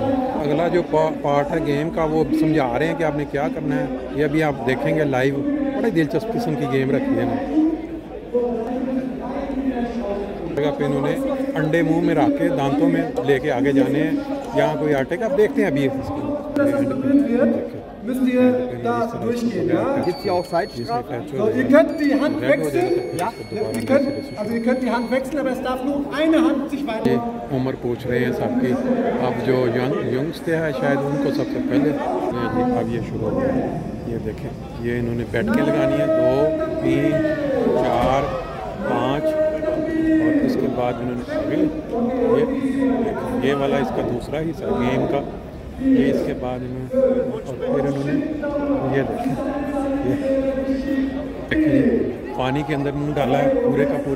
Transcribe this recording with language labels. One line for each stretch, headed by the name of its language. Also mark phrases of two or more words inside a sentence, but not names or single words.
Urdu: اگلا جو پارٹ ہے گیم کا وہ سمجھا رہے ہیں کہ آپ نے کیا کرنا ہے، یہ ابھی آپ دیکھیں گے لائیو. بڑی دلچسپ قسم کی گیم رکھی ہے جگہ پے انہوں نے انڈے منہ میں رکھ کے دانتوں میں لے کے آگے جانے ہیں، یہاں کوئی آٹے کا. آپ دیکھتے ہیں ابھی
German: müsst ihr da durchgehen, ja? Gibt es hier auch Zeitstrafen? So, ihr könnt die Hand wechseln, ja? Ihr könnt die Hand wechseln, aber es darf nur eine Hand sich weiter...
Urdu: عمر پوچھ رہے ہیں سب کی. اب جو ینگسٹر ہے شاید ان کو سب سے پہلے اب یہ شروع ہو گیا. یہ دیکھیں یہ انہوں نے بیٹھ کے لگانی ہے 2 3 4 5، اور اس کے بعد انہوں نے یہ والا اس کا دوسرا حصہ گیم کا، یہ اس کے بعد انہوں نے اور پھر انہوں نے یہ دیکھیں پانی کے اندر منہ ڈالا ہے پورے کا پورا.